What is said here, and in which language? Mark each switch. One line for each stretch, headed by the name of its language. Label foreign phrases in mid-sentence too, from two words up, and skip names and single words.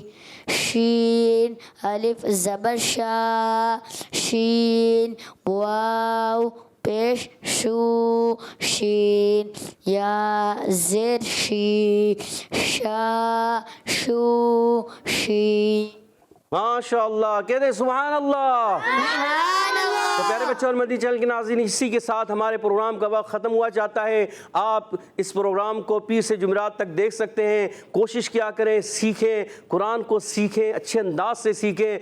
Urdu: شین الف زبر شا شین واو پیش شو شین یا زیر شی شا شو شی. ماشاءاللہ، کہتے ہیں
Arabic: سبحان اللہ.
Urdu: تو پیارے بچوں اور مدنی چینل کے ناظرین، اسی کے ساتھ ہمارے پروگرام کا وقت ختم ہوا چاہتا ہے. آپ اس پروگرام کو پیر سے جمعرات تک دیکھ سکتے ہیں. کوشش کیا کریں، سیکھیں، قرآن کو سیکھیں، اچھے انداز سے سیکھیں.